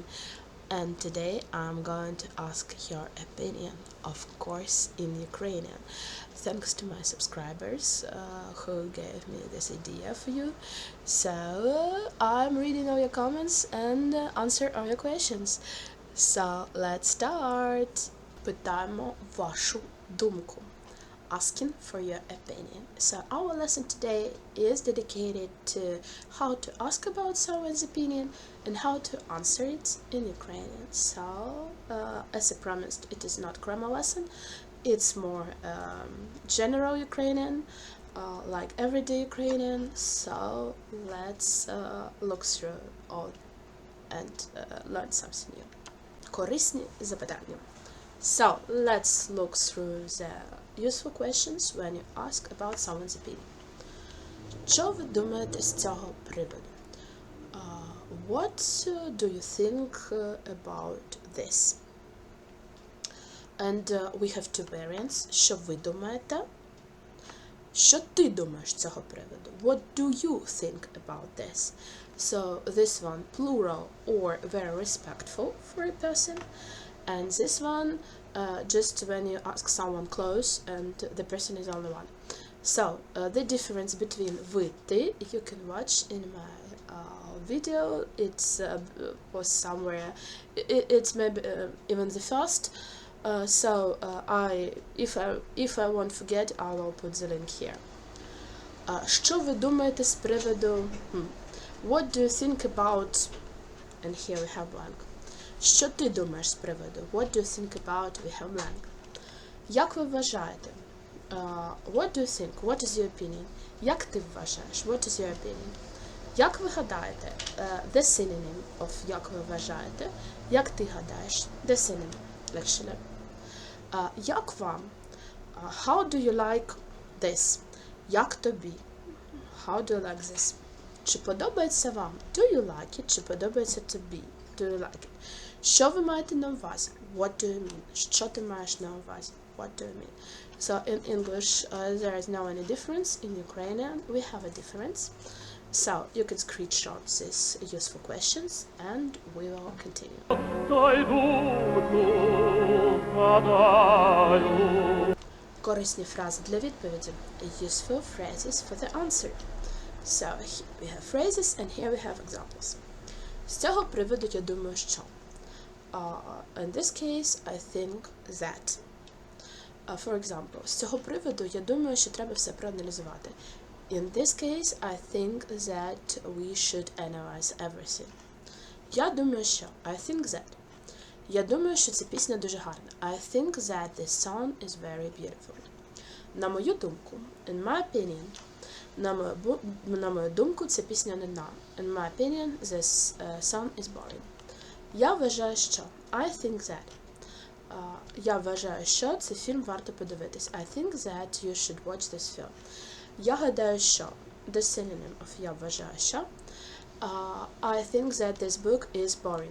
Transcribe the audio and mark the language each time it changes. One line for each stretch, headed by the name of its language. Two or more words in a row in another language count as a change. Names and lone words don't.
English: And today I'm going to ask your opinion, of course, in Ukrainian. Thanks to my subscribers who gave me this idea for you. So I'm reading all your comments and answer all your questions. So let's start.
Ukrainian: Питаємо вашу думку.
English: Asking for your opinion. So our lesson today is dedicated to how to ask about someone's opinion and how to answer it in Ukrainian. So as I promised, it is not grammar lesson. It's more general Ukrainian, like everyday Ukrainian. So let's look through all and learn something new.
Ukrainian: Корисні запитання.
English: So let's look through the useful questions when you ask about someone's opinion.
Ukrainian: Що ви думаєте з цього приводу?
English: What do you think about this? And we have two variants.
Ukrainian: Що ви думаєте? Що ти думаєш з цього приводу?
English: What do you think about this? So this one, plural or very respectful for a person. And this one, just when you ask someone close and the person is only one. So, the difference between
Ukrainian: вы, ты,
English: you can watch in my video. It's was somewhere, it's maybe even the first. If I won't forget, I will put the link here.
Ukrainian: Що ви думаєте з приводу?
English: What do you think about? And here we have blank.
Ukrainian: Що ти думаєш з приводу?
English: What do you think about? We have blank.
Ukrainian: Як ви вважаєте?
English: What do you think? What is your opinion?
Ukrainian: Як ти вважаєш?
English: What is your opinion?
Ukrainian: Як ви гадаєте?
English: The synonym of
Ukrainian: як ви вважаєте. Як ти гадаєш?
English: The synonym, actually.
Ukrainian: Як вам?
English: How do you like this?
Ukrainian: Як тобі?
English: How do you like this?
Ukrainian: Чи подобається вам?
English: Do you like it?
Ukrainian: Чи подобається тобі?
English: Do you like it?
Ukrainian: Що ви маєте на увазі?
English: What do you mean?
Ukrainian: Що ти маєш на увазі?
English: What do you mean? So in English, there is no any difference. In Ukrainian, we have a difference. So you can screenshot these useful questions and we will continue.
Ukrainian: Корисні фрази для відповіді.
English: Useful phrases for the answer. So here we have phrases and here we have examples.
Ukrainian: З цього приводу я думаю, що.
English: In this case, I think that. For example,
Ukrainian: з цього приводу я думаю, що треба все проаналізувати.
English: In this case, I think that we should analyze everything.
Ukrainian: Я думаю, що.
English: I think that.
Ukrainian: Я думаю, що ця пісня дуже гарна.
English: I think that this song is very beautiful.
Ukrainian: На мою думку,
English: in my opinion,
Ukrainian: на мою думку, ця пісня нудна.
English: In my opinion, this song is boring.
Ukrainian: Я вважаю, що.
English: I think that.
Ukrainian: Я вважаю, що цей фільм варто подивитись.
English: I think that you should watch this film.
Ukrainian: Я гадаю, що.
English: The synonym of
Ukrainian: я вважаю, що.
English: I think that this book is boring.